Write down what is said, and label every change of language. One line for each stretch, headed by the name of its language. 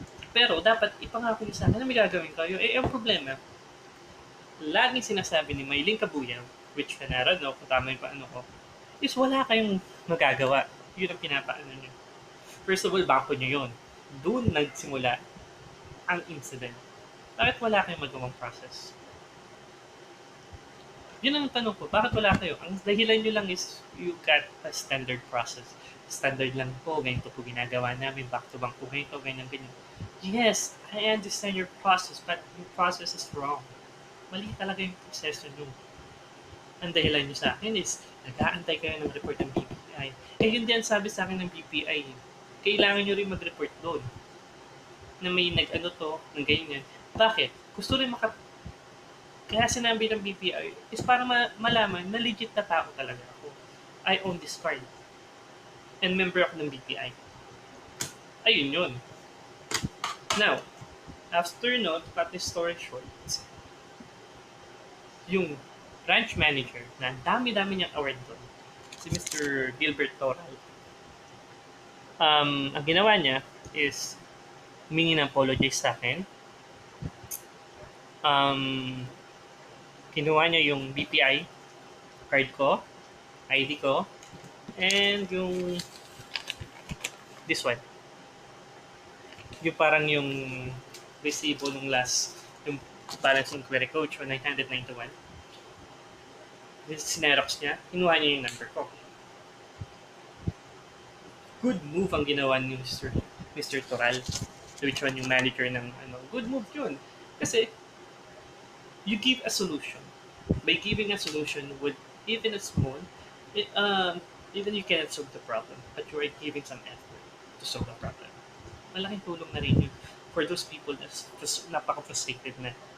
Filipino: Pero dapat ipangako nyo sa akin na may gagawin kayo. Eh, ang problema, laging sinasabi ni Maylin Kabuyaw, which kanara, no, kung tama yung paano ko, is wala kayong magagawa. Yun ang pinapaano nyo. First of all, bangko nyo yun. Doon nagsimula ang incident. Bakit wala kayong magawang process? Yun ang tanong ko, bakit wala kayo? Ang dahilan nyo lang
English: is you got a standard process.
Filipino: Standard lang po, ganito po ginagawa namin, back to back po ganito, ganyan, ganyan.
English: Yes, I understand your process, but your process is wrong.
Filipino: Mali talaga yung proseso nyo. Ang dahilan nyo sa akin is, nag-aantay kayo ng report ng BPI. Eh, yun din sabi sa akin ng BPI. Kailangan nyo rin mag-report doon. Na may nag-ano to, ng ganyan. Bakit? Gusto rin kaya sinabi ng BPI is para malaman na legit na tao talaga ako.
English: I own this card. And member ako ng BPI.
Filipino: Ayun yun. Now, after no, to cut this story short, yung branch manager na dami-dami niyang award doon, si Mr. Gilbert Toral, ang ginawa niya is humingi ng apologize sa akin. Kinuha niya yung BPI card ko, ID ko, and yung this one. Yung parang yung resibo nung last, yung balance inquiry coach o 991. Sinerox niya, kinuha niya yung number ko. Good move ang ginawa ni Mr. Toral, which one yung manager ng ano. Good move yun.
English: Kasi, you give a solution. By giving a solution with even a small, even you cannot solve the problem, but you are giving some effort to solve the problem.
Filipino: Malaking tulong na rin yun
English: for those people
Filipino: na napaka-frustrated na.